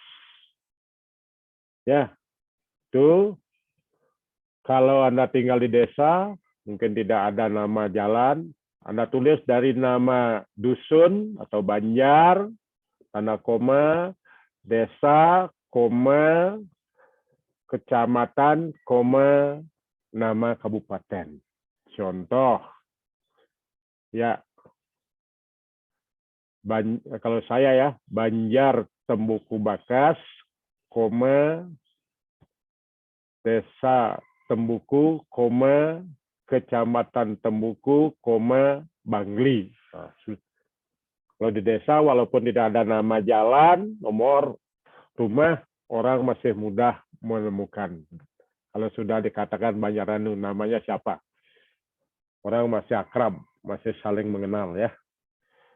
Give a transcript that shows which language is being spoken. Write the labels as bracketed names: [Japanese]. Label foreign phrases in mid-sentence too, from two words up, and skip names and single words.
[Indonesian] Ya, itu kalau Anda tinggal di desa, mungkin tidak ada nama jalan, Anda tulis dari nama dusun atau banjar, tanda koma, desa, koma, kecamatan, koma, nama kabupaten. Contoh, ya, kalau saya ya, Banjar Tembuku Bakas, koma, desa Tembuku, koma, kecamatan Tembuku, koma, Bangli. Nah, kalau di desa, walaupun tidak ada nama jalan, nomor rumah, orang masih mudah menemukan. Kalau sudah dikatakan Banjaranu, namanya siapa? Orang masih akrab, masih saling mengenal ya.